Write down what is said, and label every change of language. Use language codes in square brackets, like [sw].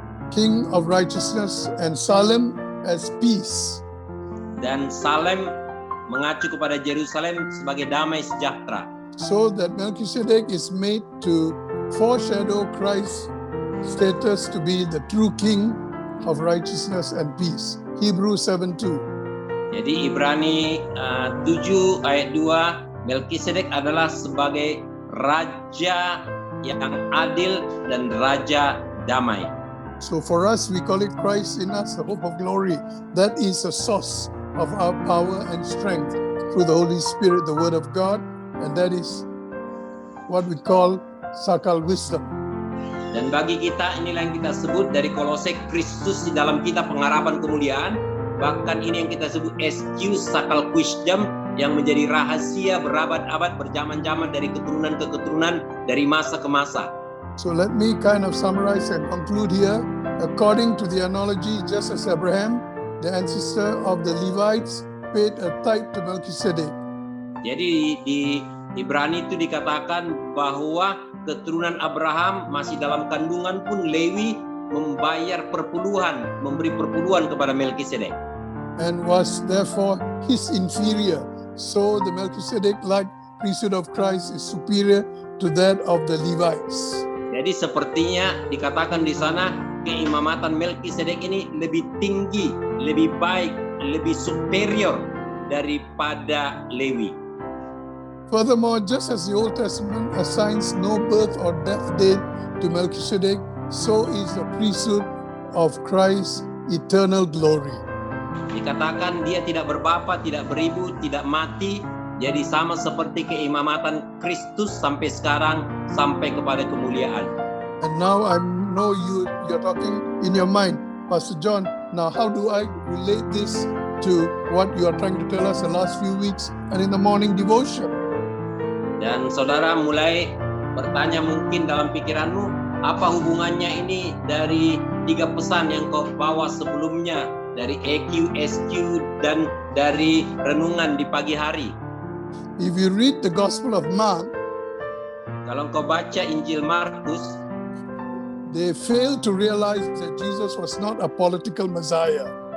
[en] King of righteousness, and Salem as peace. [id] Dan Salem mengacu kepada Yerusalem sebagai damai sejahtera. [en] So that Melchizedek is made to foreshadow Christ's status to be the true king of righteousness and peace. Hebrews 7:2. [id] Jadi Ibrani 7 ayat 2, Melkisedek adalah sebagai raja yang adil dan raja damai. [en] So for us, we call it Christ in us, the hope of glory. That is the source of our power and strength through the Holy Spirit, the Word of God, and that is what we call sakal wisdom. [id] Dan bagi kita inilah yang kita sebut dari Kolose, Kristus di dalam kita pengharapan kemuliaan. Bahkan ini yang kita sebut SQ sakal wisdom yang menjadi rahasia berabad-abad berjaman-jaman dari keturunan ke keturunan, dari masa ke masa. [en] So let me kind of summarize and conclude here. According to the analogy, just as Abraham, the ancestor of the Levites, paid a tithe to Melchizedek. [id] Jadi di Ibrani itu dikatakan bahwa keturunan Abraham masih dalam kandungan pun Lewi membayar perpuluhan, memberi perpuluhan kepada Melkisedek. [en] And was therefore his inferior. So the Melchizedek-like priesthood of Christ is superior to that of the Levites. [id] Jadi sepertinya dikatakan di sana keimamatan Melkisedek ini lebih tinggi, lebih baik, lebih superior daripada Lewi. [en] Furthermore, just as the Old Testament assigns no birth or death date to Melchizedek, so is the priesthood of Christ's eternal glory. [id] Dikatakan dia tidak berbapa, tidak beribu, tidak mati. Jadi sama seperti keimamatan Kristus sampai sekarang, sampai kepada kemuliaan. [en] And now I know you're talking in your mind, Pastor John, now how do I relate this to what you are trying to tell us the last few weeks and in the morning devotion? [id] Dan saudara mulai bertanya mungkin dalam pikiranmu, apa hubungannya ini dari 3 pesan yang kau bawa sebelumnya, dari EQ, SQ, dan dari renungan di pagi hari. [en] If you read the Gospel of Mark, [id] kalau kau baca Injil Markus, [en] they fail to realize that Jesus was not a political Messiah.